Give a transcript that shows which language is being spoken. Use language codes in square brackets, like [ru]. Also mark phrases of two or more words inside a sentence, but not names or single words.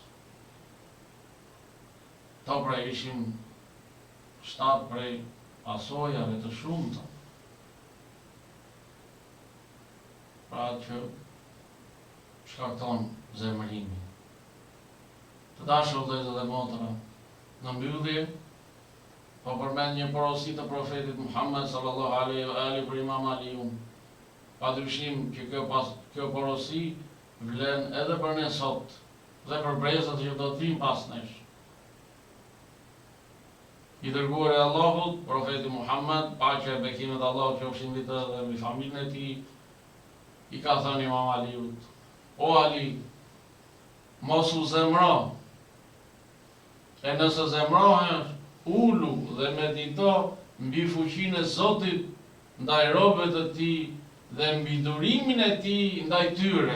[sq] To pra ishin 7 prej pasojave të shumta. Pra që shkakton zemërimi. Të dashur vëllezër dhe motra, në mbyllje po përmend një porosi të profetit Muhammed [ar] صلى الله عليه وآله [sq] për Imam Aliun. Padyshim që kjo porosi vlen edhe për ne sot dhe për brezat që do të vinë pas nesh. I dërguar e Allahut, profeti Muhammed, paqja e bekimet e Allahut qofshin mbi të dhe mbi familjen e tij, i ka thënë Imam Aliut, o Ali, mos u zemro, e nëse zemrohesh, ulu dhe medito mbi fuqinë e Zotit ndaj robëve të tij dhe mbi durimin e tij ndaj tyre.